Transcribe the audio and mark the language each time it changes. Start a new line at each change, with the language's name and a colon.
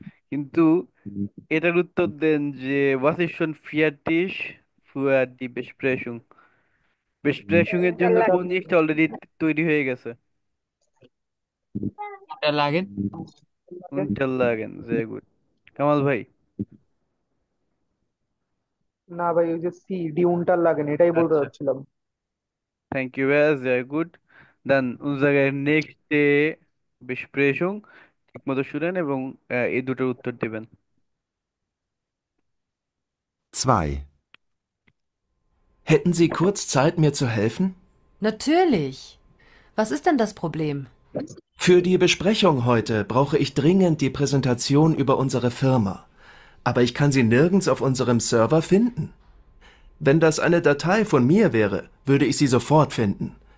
Bangla: কিন্তু এটার উত্তর দেন যে
German: was ist schon fertig für die Besprechung?
Bangla: Besprechung এর জন্য কোন জিনিসটা অলরেডি তৈরি হয়ে গেছে? এটা লাগে।
German: Unterlagen, sehr gut. কামাল ভাই?
Bangla: না ভাই, ওই যে সি ডি উনটার লাগেন, এটাই বলতে আচ্ছা, চাচ্ছিলাম। থ্যাংক ইউ ভাইয়া,
German: sehr gut. Dann unsere nächste Besprechung
Bangla: ঠিক মতো শুনেন এবং এই দুটোর উত্তর দিবেন। 2.
German: Hätten Sie kurz Zeit, mir zu helfen? Natürlich. Was ist denn das Problem? Für die Besprechung heute brauche ich dringend die Präsentation über unsere Firma. Aber ich kann sie nirgends auf unserem Server finden. Wenn das eine Datei von mir wäre, würde ich sie sofort finden.